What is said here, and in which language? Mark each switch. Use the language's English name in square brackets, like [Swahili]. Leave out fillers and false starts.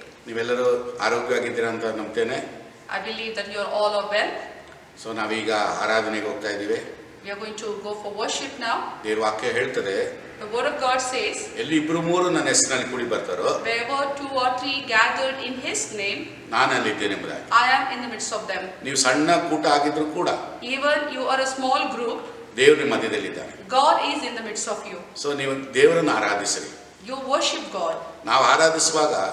[Kannada] ನೀವೆಲ್ಲರೂ ಆರೋಗ್ಯವಾಗಿದ್ದೀರಾ ಅಂತ ನಂಬ್ತೇನೆ. [English] I believe that you are all well. [Kannada] So ನಾವೀಗ ಆರಾಧನೆಗೆ ಹೋಗ್ತಾ ಇದ್ದೀವಿ. [English] We are going to go for worship now. [Kannada] ದೇವರ ವಾಕ್ಯ ಹೇಳ್ತದೆ, [English] The word of God says, [Kannada] ಎಲ್ಲಿ ಇಬ್ರು ಮೂರು ನನ್ನ ಹೆಸರಿನಲ್ಲಿ ಕೂಡಿ ಬರ್ತಾರೋ [English] wherever 2 or 3 gathered in his name, [Kannada] ನಾನಲ್ಲಿದ್ದೇನೆ ಎಂಬುದಾಗಿ. [English] I am in the midst of them. [Kannada] ನೀವು ಸಣ್ಣ ಕೂಟ ಆಗಿದ್ರು ಕೂಡ [English] Even you are a small group, [Kannada] ದೇವರು ನಿಮ್ಮ ಮಧ್ಯದಲ್ಲಿದ್ದಾನೆ. [English] God is in the midst of you. [Kannada] So ನೀವು ದೇವರನ್ನು ಆರಾಧಿಸಿರಿ. [English] You worship God. [Kannada] ನಾವು ಆರಾಧಿಸುವಾಗ